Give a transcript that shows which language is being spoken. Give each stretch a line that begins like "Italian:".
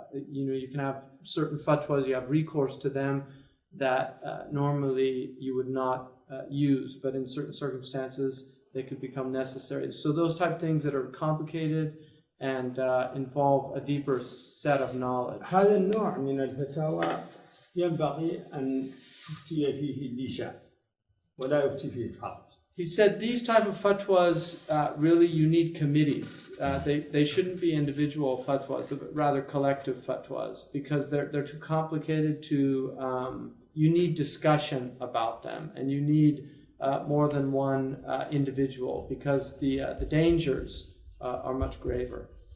English: You can have certain fatwas, you have recourse to them that normally you would not use, but in certain circumstances they could become necessary. So those type of things that are complicated and involve a deeper set of knowledge.
Arabic: هذا النوع من الفتاوى ينبغي أن يفتي فيه اللجان ولا يفتي فيه الفرد.
English: He said these type of fatwas, really you need committees. They shouldn't be individual fatwas, but rather collective fatwas, because they're too complicated to, you need discussion about them, and you need more than one individual, because the dangers are much graver.